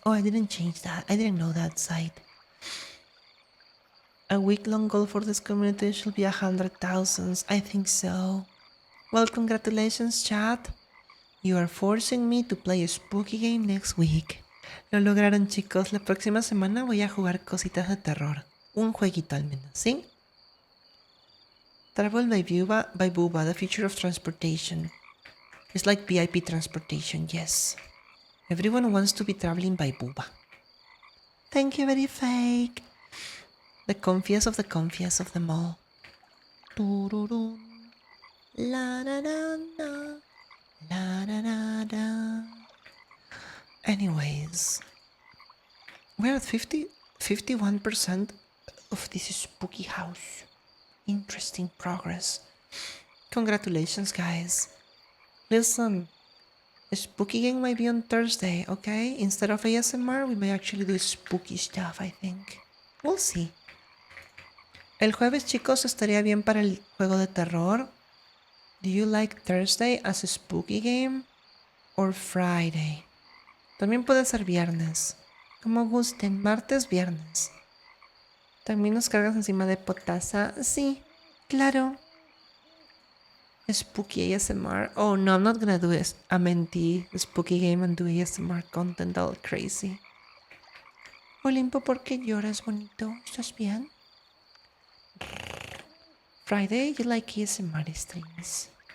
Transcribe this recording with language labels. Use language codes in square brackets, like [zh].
[en] Oh, I didn't change that. I didn't know that side. A week-long goal for this community should be 100,000. I think so. Well, congratulations, chat. You are forcing me to play a spooky game next week. [es] Lo lograron, chicos. La próxima semana voy a jugar cositas de terror. Un jueguito al menos, ¿sí? [en] Travel by Buba, the future of transportation. It's like VIP transportation, yes. Everyone wants to be traveling by Buba. Thank you, very fake. The comfiest of them all. Tururun. La da da da. La da da da. Anyways, we're at 51% of this spooky house. Interesting progress. Congratulations, guys. Listen, a spooky game might be on Thursday, okay? Instead of ASMR, we may actually do spooky stuff, I think. We'll see. [es] El jueves, chicos, estaría bien para el juego de terror. [en] Do you like Thursday as a spooky game? Or Friday? [es] También puede ser viernes. Como gusten, martes, viernes. ¿También nos cargas encima de potasa? Sí, claro. [en] Spooky ASMR. Oh no, I'm not gonna do it. [es] A mentí, [en] spooky game and do ASMR content all crazy. [es] Olimpo, ¿por qué lloras, bonito? ¿Estás bien? [en] Friday, you like ASMR streams?